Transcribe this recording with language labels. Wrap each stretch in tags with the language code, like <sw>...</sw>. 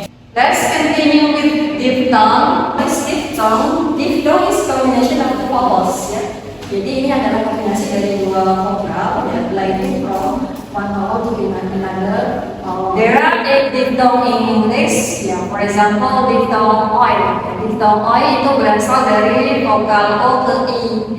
<en>Let's continue with diphthong. Diphthong is combination of the vowels ya.</en> <id>Jadi ini adalah kombinasi dari dua vokal ya,</id> <en>gliding from one vowel to another. There are 8 diphthong in English. Ya, for example, diphthong oi.</en> <id>Ya, diphthong oi itu berasal dari vokal o ke i.</id>